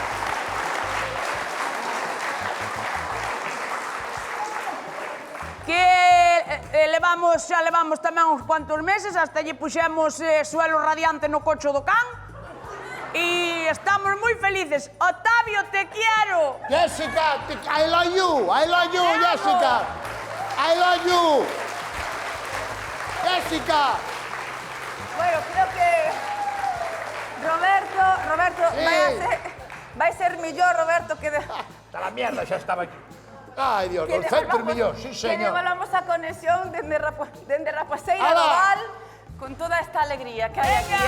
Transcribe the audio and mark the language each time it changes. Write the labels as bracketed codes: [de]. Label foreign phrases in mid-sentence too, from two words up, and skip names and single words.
[gl] que xa levamos tamén uns cuantos meses, hasta lle puxemos suelo radiante no cocho do can. E estamos moi felices. Octavio, [es] te quiero. [en] Jessica, I love you, Jessica. I love you. Jessica. [gl] Bueno, creo que Roberto, Sí. vai ser millor, Roberto, que... [es] Está la mierda, [gl] xa estaba aquí. Ai, Dios, que 200 millóns, sí, Que señor. devolvamos a conexión dende Rapaceira Ala. do Val con toda esta alegría que hai aquí.